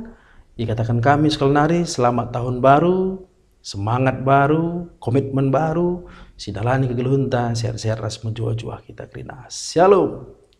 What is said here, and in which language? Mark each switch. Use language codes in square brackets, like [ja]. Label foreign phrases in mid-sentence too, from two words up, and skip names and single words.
[btx] dikatakan kami sekelenari [id] selamat tahun baru, semangat baru, komitmen baru, [btx] sidalani kegeluhunta, sehat-sehat ras menjua-jua kita kerina. Shalom.